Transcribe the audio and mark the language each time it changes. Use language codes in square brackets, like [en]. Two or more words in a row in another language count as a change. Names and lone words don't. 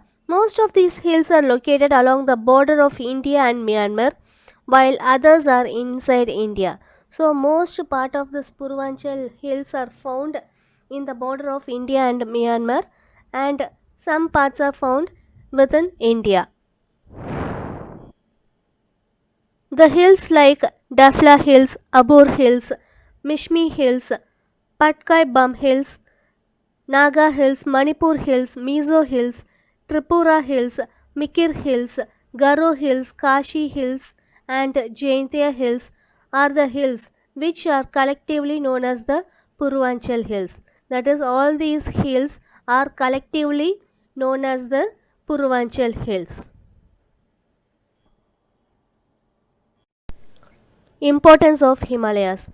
[en] Most of these hills are located along the border of India and Myanmar, while others are inside India. So most part of the Purvanchal hills are found in the border of India and Myanmar, and some parts are found within India. The hills like Dafla Hills, Abur Hills, Mishmi Hills, Patkai Bum Hills, Naga Hills, Manipur Hills, Mizo Hills, Tripura Hills, Mikir Hills, Garo Hills, Kashi Hills, and Jaintia Hills are the hills which are collectively known as the Purvanchal Hills. That is, all these hills are collectively known as the Purvanchal Hills. Importance of Himalayas.